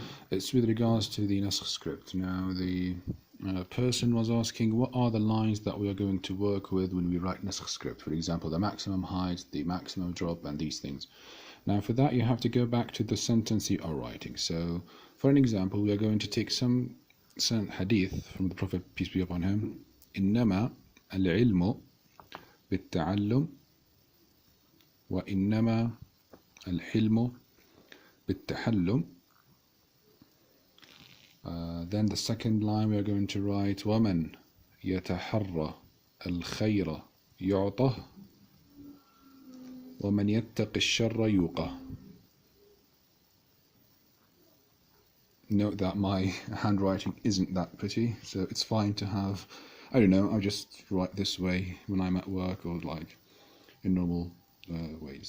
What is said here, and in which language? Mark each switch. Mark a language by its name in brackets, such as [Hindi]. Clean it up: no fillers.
[English] It's with regards to the Naskh script. Now the person was asking what are the lines that we are going to work with when we write Naskh script, for example the maximum height, the maximum drop and these things. Now for that you have to go back to the sentence you are writing. So for an example we are going to take some hadith from the Prophet, peace be upon him. [Arabic] إنما العلم بالتعلم وإنما الحلم بالتحلم. [English] Then the second line we are going to write [Arabic] ومن يتحرى الخير يعطه ومن يتق الشر يوقه. [English] Note that my handwriting isn't that pretty, so it's fine to have, I don't know, I'll just write this way when I'm at work or like in normal ways.